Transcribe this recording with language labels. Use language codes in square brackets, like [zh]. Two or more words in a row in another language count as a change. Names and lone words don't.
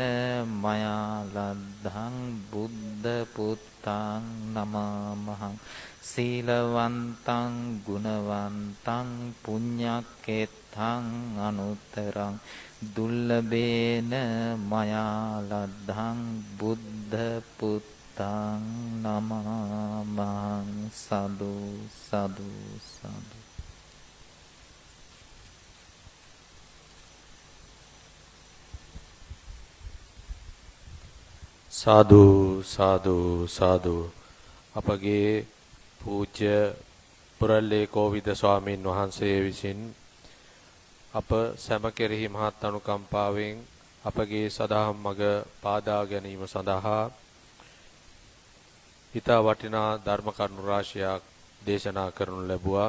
[pi] මයා ලද්ධං බුද්ධ පුත්තං නමාමහං සීලවන්තං ගුණවන්තං පුඤ්ඤක්කෙත්තං අනුත්තරං දුල්ලභේන මයා ලද්ධං බුද්ධ පුත්තං නමාමහං සදු සදු සදු. සාදු සාදු සාදු. [si] අපගේ පූජ්‍ය පුරල්ලේ කෝවිද ස්වාමීන් වහන්සේ විසින් අප සැම කෙරෙහි මහත් අනුකම්පාවෙන් අපගේ සදහම් මඟ පාදා ගැනීම සඳහා ඊතා වටිනා ධර්ම කරුණු රාශියක් දේශනා කරනු ලැබුවා.